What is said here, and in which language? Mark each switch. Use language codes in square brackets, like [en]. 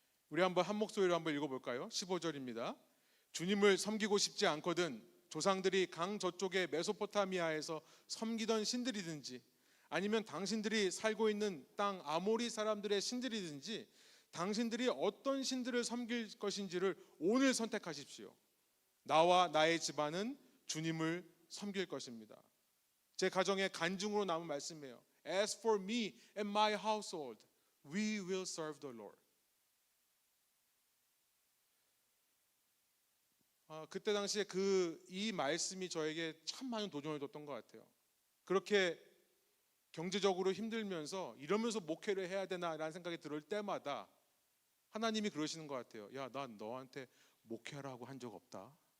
[ko] 우리 한번 한 목소리로 한번 읽어볼까요? 15절입니다. 주님을 섬기고 싶지 않거든 조상들이 강 저쪽의 메소포타미아에서 섬기던 신들이든지 아니면 당신들이 살고 있는 땅 아모리 사람들의 신들이든지 당신들이 어떤 신들을 섬길 것인지를 오늘 선택하십시오. 나와 나의 집안은 주님을 섬길 것입니다. 제 가정의 간증으로 남은 말씀이에요. [en] As for me and my household, we will serve the Lord. [ko] 그때 당시에 이 말씀이 저에게 참 많은 도전을 줬던 것 같아요. 그렇게 경제적으로 힘들면서 이러면서 목회를 해야 되나라는 생각이 들을 때마다 하나님이 그러시는 것 같아요. 야, 난 너한테 목회하라고 한 적 없다.